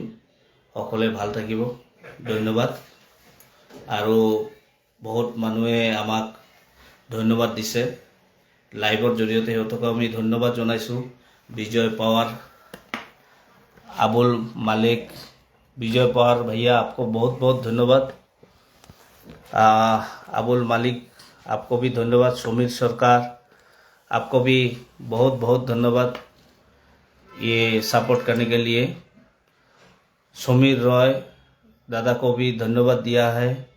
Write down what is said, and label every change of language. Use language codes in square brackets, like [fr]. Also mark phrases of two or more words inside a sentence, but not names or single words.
[as] সকলোৱে ভাল থাকিব। ধন্যবাদ। আৰু বহুত মানুহে আমাক ধন্যবাদ দিছে লাইভৰ জৰিয়তে, সিহঁতকো আমি ধন্যবাদ জনাইছোঁ। বিজয় পাৱাৰ, আবুল মালিক, [hi] विजय पवार भैया आपको बहुत बहुत धन्यवाद। अबुल मालिक आपको भी धन्यवाद। सुमित सरकार आपको भी बहुत बहुत धन्यवाद। ये सपोर्ट करने के लिए। समीर रॉय दादा को भी धन्यवाद दिया है।